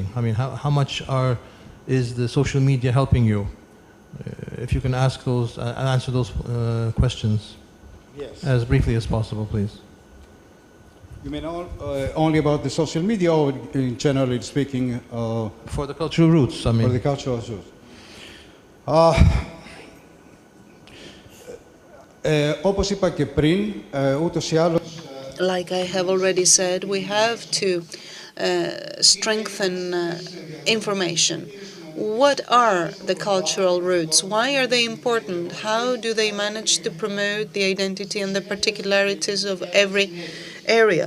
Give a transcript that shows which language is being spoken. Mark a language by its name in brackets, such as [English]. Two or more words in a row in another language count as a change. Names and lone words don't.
[English] I mean, how much is the social media helping you? If you can answer those questions as briefly as possible, please. You mean only about the social media, or generally speaking? For the cultural roots, I mean. For the cultural roots. [Greek] Όπως είπα και πριν, ούτως ή άλλως... [English] Like I have already said, we have to strengthen information. What are the cultural roots? Why are they important? How do they manage to promote the identity and the particularities of every area?